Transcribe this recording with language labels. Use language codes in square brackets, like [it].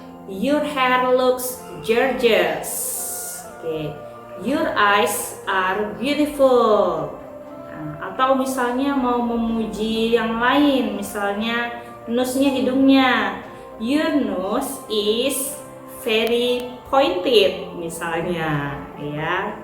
[en] Your hair looks gorgeous. Oke. Your eyes are beautiful. [id] Nah, atau misalnya mau memuji yang lain, misalnya nose-nya, hidungnya. [en] Your nose is very pointed [id] misalnya, ya.